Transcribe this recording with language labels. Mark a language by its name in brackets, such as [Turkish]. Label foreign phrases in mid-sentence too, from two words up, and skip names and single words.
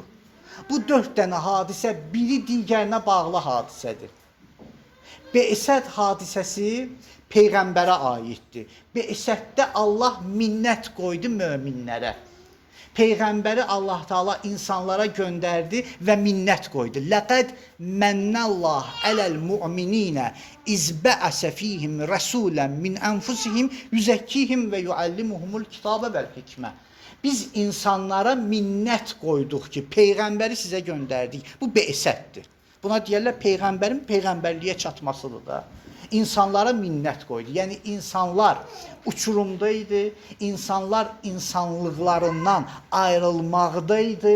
[Azerbaijani] Bu 4 dənə hadisə biri digərinə bağlı hadisədir. Be'sət hadisəsi Peyğəmbərə aiddir. Be'sətdə Allah minnət qoydu möminlərə. Peyğəmbəri Allah Taala insanlara göndərdi və minnət qoydu. [Arabic] لقد من الله على المؤمنين إذ بعث فيهم رسولا من أنفسهم يزكيهم ويعلمهم الكتاب والحكمة. [Azerbaijani] Biz insanlara minnət qoyduq ki, Peyğəmbəri sizə göndərdik. Bu Be'sətdir. Buna deyərlər Peyğəmbərin Peyğəmbərliyə çatmasıdır da. İnsanlara minnət qoydu. Yəni insanlar uçurumdaydı, insanlar insanlıqlarından ayrılmaqdaydı.